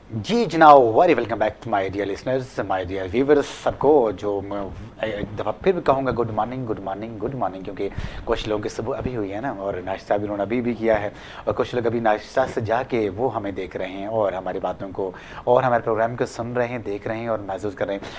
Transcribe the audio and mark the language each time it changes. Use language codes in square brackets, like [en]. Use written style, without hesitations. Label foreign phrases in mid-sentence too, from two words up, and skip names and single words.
[hi] जी जनाब, [en] Very welcome back to my dear listeners, my dear viewers. [hi] सबको जो मैं एक दफ़ा फिर भी कहूँगा [en] good morning good morning good morning, [hi] क्योंकि कुछ लोगों की सुबह अभी हुई है ना, और नाश्ता भी उन्होंने अभी भी किया है, और कुछ लोग अभी नाश्ता से जाके वो हमें देख रहे हैं और हमारी बातों को और हमारे प्रोग्राम को सुन रहे हैं, देख रहे हैं और महसूस कर रहे हैं।